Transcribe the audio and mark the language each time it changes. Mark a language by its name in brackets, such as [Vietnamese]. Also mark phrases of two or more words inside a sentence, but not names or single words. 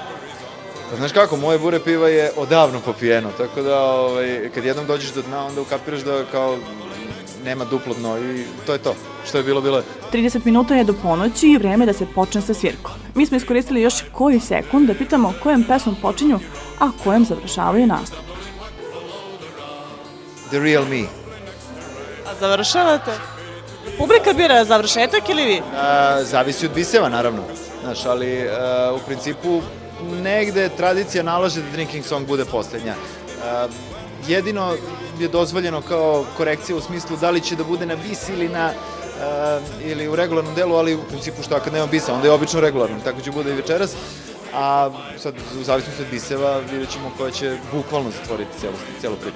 [Serbian] Pa znaš kako, moje bure piva je odavno popijeno, tako da kad jednom dođeš do dna, onda ukapiraš da kao nema duplo dno i to je to. Što je bilo, bilo je. 30 minuta je do ponoći i vreme da se počne sa svirkom. Mi smo iskoristili još koji sekund da pitamo kojom pesmom počinju, a kojom završavaju nastup. [English] The real me. [Serbian] A završavate? Publika bira završetak ili vi? Zavisi od biseva, naravno. Znaš, ali u principu negde tradicija nalaže da [English] drinking song [Serbian] bude poslednja. Jedino je dozvoljeno kao korekcija u smislu da li će da bude na bis ili u regularnom delu, ali u principu šta, kad nema bisa, onda je obično regularno, tako će bude i večeras. [Croatian] A sad, u zavisnosti od biseva, vidjet ćemo koja će bukvalno zatvoriti cijelu priču.